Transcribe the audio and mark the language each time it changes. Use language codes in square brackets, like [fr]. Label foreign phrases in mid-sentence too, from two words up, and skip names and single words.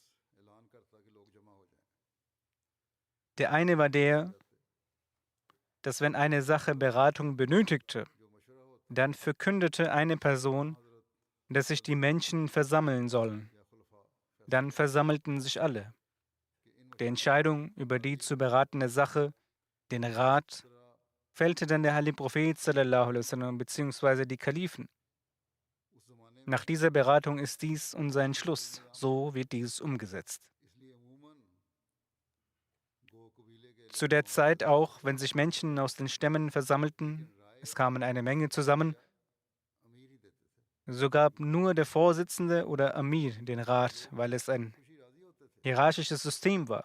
[de] Der eine war der, dass wenn eine Sache Beratung benötigte, dann verkündete eine Person, dass sich die Menschen versammeln sollen. Dann versammelten sich alle. Die Entscheidung über die zu beratende Sache, den Rat, fällte dann der heilige Prophet [ar] صلى الله عليه وسلم [de] bzw. die Kalifen. Nach dieser Beratung ist dies unser Entschluss. So wird dies umgesetzt. Zu der Zeit auch, wenn sich Menschen aus den Stämmen versammelten, es kamen eine Menge zusammen, so gab nur der Vorsitzende oder Amir den Rat, weil es ein hierarchisches System war.